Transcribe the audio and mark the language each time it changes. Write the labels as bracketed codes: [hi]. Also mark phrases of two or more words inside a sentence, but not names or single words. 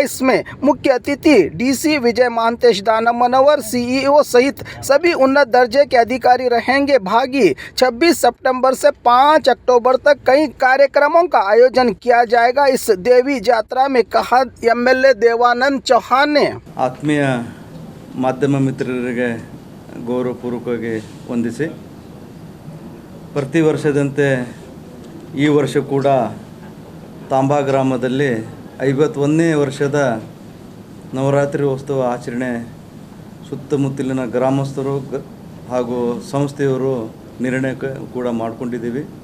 [hi] इसमें मुख्य अतिथि डीसी विजय महांतेश दानव मनोवर, सीईओ सहित सभी उन्नत दर्जे के अधिकारी रहेंगे भागी। 26 सितंबर से 5 अक्टूबर तक कई कार्यक्रमों का आयोजन किया जाएगा। इस देवी यात्रा में कहा एमएलए देवानंद चौहान ने। [kn] ಆತ್ಮೀಯ ಮಾಧ್ಯಮ ಮಿತ್ರರಿಗೆ ಗೌರವಪೂರ್ವಕವಾಗಿ ವಂದಿಸಿ, ಪ್ರತಿ ವರ್ಷದಂತೆ ಈ ವರ್ಷ ಕೂಡ ತಾಂಬಾ ಗ್ರಾಮದಲ್ಲಿ 51ನೇ ವರ್ಷದ ನವರಾತ್ರಿ ಉತ್ಸವ ಆಚರಣೆ ಸುತ್ತಮುತ್ತಲಿನ ಗ್ರಾಮಸ್ಥರು ಹಾಗೂ ಸಂಸ್ಥೆಯವರು ನಿರ್ಣಯ ಕೂಡ ಮಾಡಿಕೊಂಡಿದ್ದೀವಿ।